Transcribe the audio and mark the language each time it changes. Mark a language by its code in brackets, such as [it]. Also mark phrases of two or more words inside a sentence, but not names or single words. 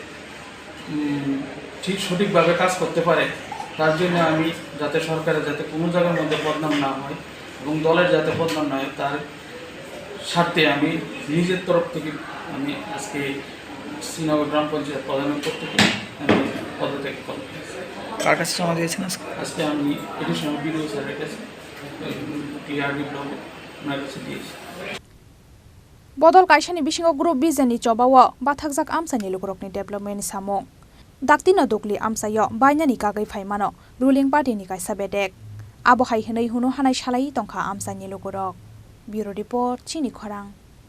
[bn] সঠিকভাবে কাজ করতে পারে তার জন্য আমি যাতে সরকারের যাতে কোনো জায়গার মধ্যে বদনাম না হয় এবং দলের যাতে বদনাম না হয় তার স্বার্থে আমি নিজের তরফ থেকে আমি আজকে শ্রীনগর গ্রাম পঞ্চায়েত প্রধানের পদ থেকে আমি পদত্যাগ করলাম। কার কাছে জমা দিয়েছেন আজকে আমি [en] additional BDO [bn] স্যারের কাছে টিআরডি ব্লক ওনার কাছে দিয়েছি [trp] Bodol kaisani bisingo group bizani chobawo bathakjak amsani lukrokni development samung daktino dokli amsayo bainani kagai phaimano [en] ruling party [trp] ni kaisa bedek abo hai hinai huno hanai salai tongkha amsani lukrok [en] bureau report [trp] Chini Khorang